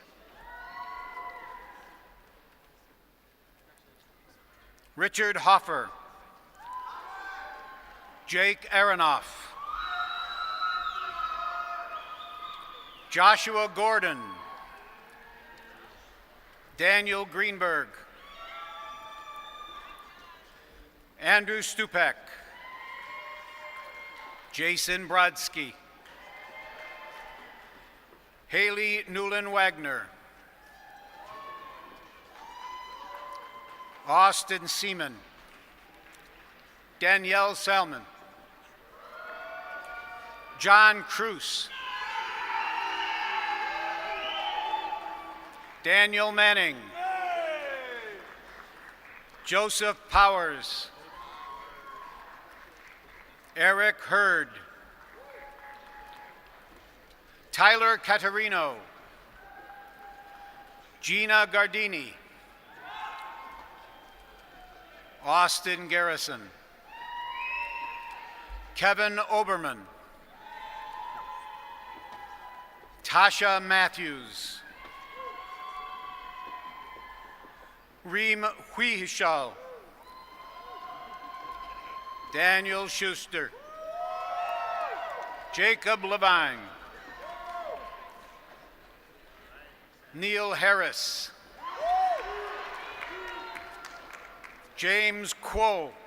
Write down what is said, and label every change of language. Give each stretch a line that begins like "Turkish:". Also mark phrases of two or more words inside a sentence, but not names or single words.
English: Richard Hoffer, Jake Aronoff, Joshua Gordon, Daniel Greenberg, Andrew Stupak, Jason Brodsky, Haley Newland Wagner, Austin Seaman, Danielle Salmon, John Cruz, Daniel Manning, Joseph Powers, Eric Hurd, Tyler Catarino, Gina Gardini, Austin Garrison, Kevin Oberman, Tasha Matthews, Reem Huihishal. Daniel Schuster. Jacob Levine. Neil Harris. James Quo.